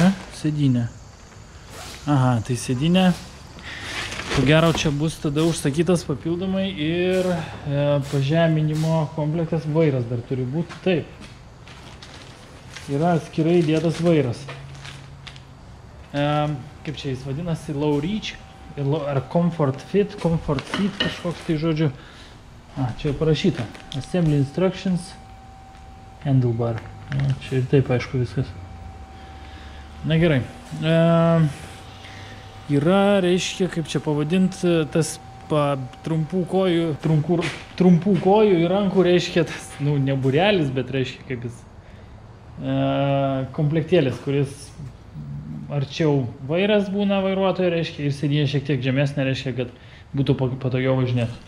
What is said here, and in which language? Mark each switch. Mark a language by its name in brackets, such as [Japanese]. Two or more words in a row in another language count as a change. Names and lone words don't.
[Lithuanian] Sėdynė. Aha, tai sėdynė. Ko gero čia bus tada užsakytas papildomai ir pažeminimo komplektas, vairas dar turi būti. Taip. Yra atskirai dėtas vairas. Kaip čia jis vadinasi? [English] Low reach [Lithuanian] ar [English] comfort fit [Lithuanian] kažkoks tai žodžiu. Čia parašyta. [English] Assembly instructions, handlebar. [Lithuanian] Čia ir taip aišku viskas. Na gerai. Yra, reiškia, kaip čia pavadinti, tas trumpų kojų ir rankų, reiškia, tas, ne burelis, bet reiškia, kaip jis, komplektėlis, kuris arčiau vairas būna vairuotojo, reiškia, ir sėdynė šiek tiek žemesnė, reiškia, kad būtų patogiau važinėti.